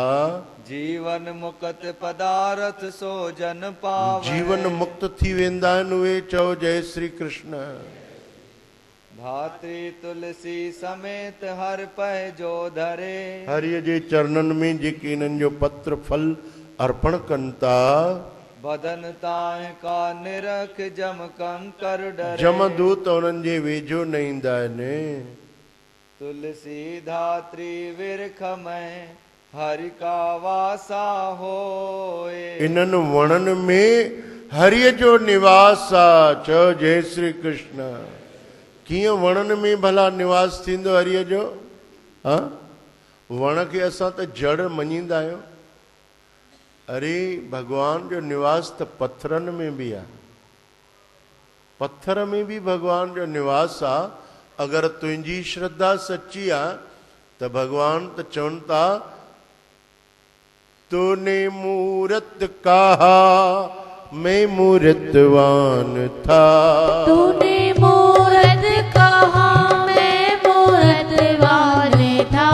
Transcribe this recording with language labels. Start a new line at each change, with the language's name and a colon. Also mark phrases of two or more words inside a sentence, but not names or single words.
Hindi: जीवन मुक्त पदार्थ सो जन पावै।
Sindhi: जीवन मुक्त थी वेंदा आहिनि उहे। चओ जय श्री कृष्ण।
Hindi: धात्री तुलसी समेत हर पह जो धरे।
Sindhi: हरिय जे चरणनि में जेके इन्हनि जो पत्र फल अर्पण कनि था,
Hindi: बदन ताहि का निरख जम कंकर डरे।
Sindhi: जमदूत उन्हनि जे वेझो न ईंदा आहिनि।
Hindi: तुलसी धात्री विरख में, हरि का वासा होए।
Sindhi: इन्हनि वणनि में हरिय जो निवास आहे। चओ जय श्री कृष्ण। कीअं वणनि में भला निवास थींदो हरिय जो? हा वण खे असां त जड़ मञींदा आहियूं। अरे भगवान जो निवास त पत्थरनि में बि आहे। पत्थर में भी भगवान जो निवास आ। अगर तुंहिंजी श्रद्धा सच्ची आ तो भगवान तो चवनि था
Hindi: तूने मूरत कहा मैं मूरतवान था। तूने मूरत कहा मैं मूरतवान था।